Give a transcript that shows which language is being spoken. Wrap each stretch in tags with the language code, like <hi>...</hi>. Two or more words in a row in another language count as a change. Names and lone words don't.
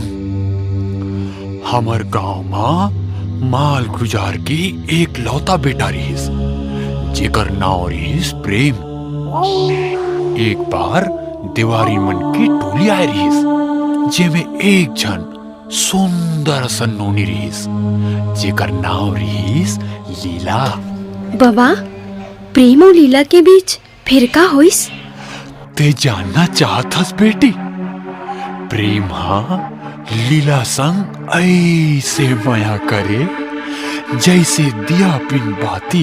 <hne>हमर गांव माल गुजार के एक लौता बेटा रहीस, जेकर नाव रहीस प्रेम। एक बार देवारी मन की टोली आए रहीस, जेमे एक जन सुंदर सन नोनी रहीस, जेकर नाव रहीस लीला। बाबा, प्रेम और लीला के बीच फिर का होइस? ते जानना चाहतस बेटी? प्रेम लीला संग ऐसे माया करे जैसे दिया बिन बाती।</hne>